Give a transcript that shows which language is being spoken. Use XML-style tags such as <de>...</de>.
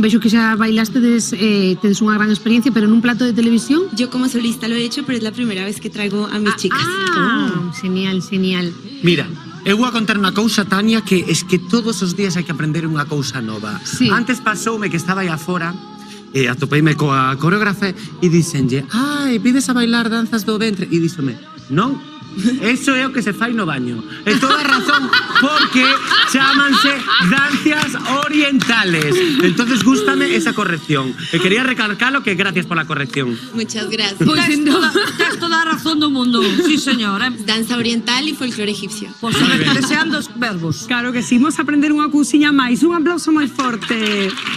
<gl>Vexo que xa bailastedes, tedes unha gran experiencia, pero nun plato de televisión.</gl> <es>Yo como solista lo he hecho, pero es la primera vez que traigo a mis chicas. Genial.</es> <gl>Mira, eu vou a contar unha cousa, Tania, que es que todos os días hai que aprender unha cousa nova. Sí. Antes pasoume que estaba aí afora, e atopeime coa coreógrafa e díxenlle, pides a bailar danzas do ventre, e díxome, non, eso é o que se fai no baño. E toda razón, porque chámanse danzas orientales. Entonces gústame esa corrección. E quería recalcalo que</gl> <es>gracias por la corrección. Muchas gracias.</es> <gl>Tens toda a razón do mundo. Sí, señor.</gl> <es>Danza oriental y folclore egipcio.</es> <gl>Pois deseando os verbos. Claro que sí, imos aprender unha cousiña máis. Un aplauso moi forte.</gl>